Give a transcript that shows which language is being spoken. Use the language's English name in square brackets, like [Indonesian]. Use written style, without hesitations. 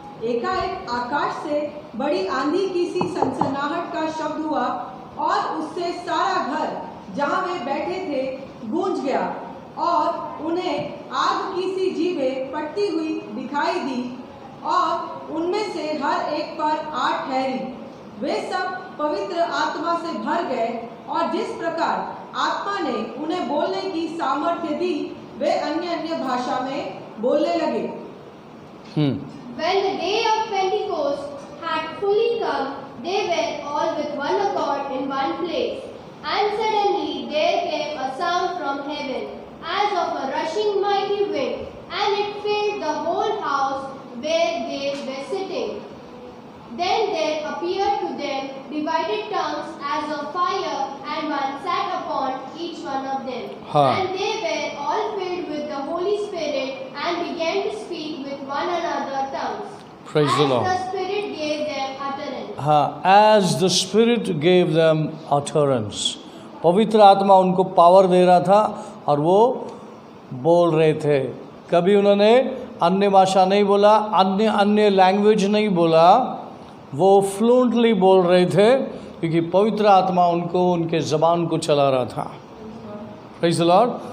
[Hindi] एकाएक आकाश से बड़ी आंधी की सी सनसनाहट का शब्द हुआ और उससे सारा घर जहाँ वे बैठे थे गूंज गया और उन्हें आग की सी जीभें फटती हुई दिखाई दी और उनमें से हर एक पर आग ठहरी। वे सब पवित्र आत्मा से भर गए और जिस प्रकार आत्मा ने उन्हें बोलने की सामर्थ्य दी वे अन्य अन्य भाषा में बोलने लगे। [English] When the day of Pentecost had fully come, they were all with one accord in one place. And suddenly there came a sound from heaven, as of a rushing mighty wind, and it filled the whole house where they were sitting. Then there appeared to them divided tongues as of fire, and one sat upon each one of them. And they were all filled with the Holy Spirit and began to speak with one another tongues. Praise the Lord. As the Spirit gave them utterance. [Hindi] हाँ, [English] as the Spirit gave them utterance. [Hindi] पवित्र आत्मा उनको power दे रहा था और वो बोल रहे थे। कभी उन्होंने अन्य भाषा नहीं बोला, अन्य लैंग्वेज नहीं बोला, वो फ्लुएंटली बोल रहे थे क्योंकि पवित्र आत्मा उनको उनके ज़बान को चला रहा था। [English] Praise the lord.